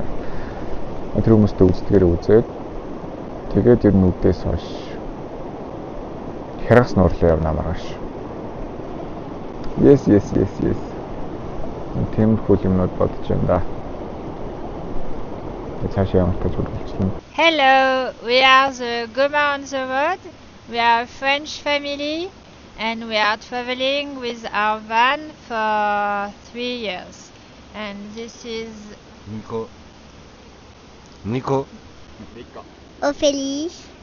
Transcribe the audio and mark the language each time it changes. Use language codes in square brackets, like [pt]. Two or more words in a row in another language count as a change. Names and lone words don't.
[mn] Тэр хүмүүстэй үздэгээр үзээд тэгээд ер нь үдээс хойш хяргас нуурлаа явна маргааш. [en] Yes. [mn] Тиймэрхүү юмнууд бодож байна да. Цаашаа ямар тач үргэлжлэн. [en] Hello, we are the Goma on the road. We are a French family and we are traveling with our van for 3 years. And this is Nico. Ophélie.